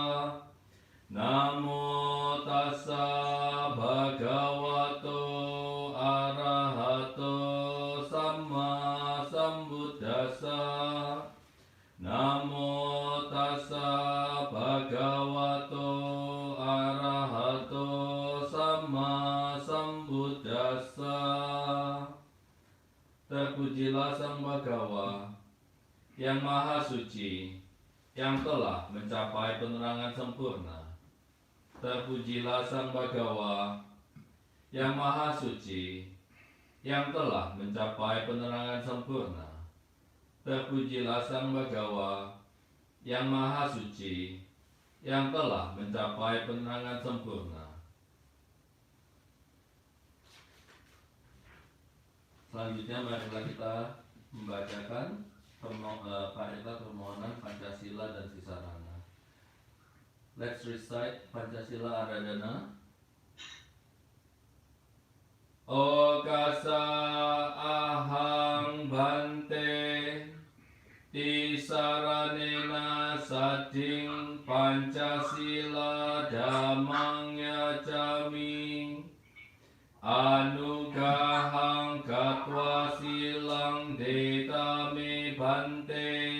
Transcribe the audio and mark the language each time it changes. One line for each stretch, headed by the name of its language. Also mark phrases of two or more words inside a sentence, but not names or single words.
Pali: Namo Tassa Bhagavato Arahato Samma Sambuddhassa. Namo Tassa Bhagavato Arahato Samma Sambuddhassa.
Indonesian: Terpujilah Sang Bhagawa yang maha suci, yang telah mencapai penerangan sempurna. Terpujilah Sang Bagawa, yang maha suci, yang telah mencapai penerangan sempurna. Terpujilah Sang Bagawa, yang maha suci, yang telah mencapai penerangan sempurna. Selanjutnya marilah kita membacakan kaidah permohonan Pancasila dan Sisarana.
English: Let's recite Pancasila Aradhana.
Pali: Okasa ahang bante tisaranena sading Pancasila dhammang yacami anugahang katwa silang detame bante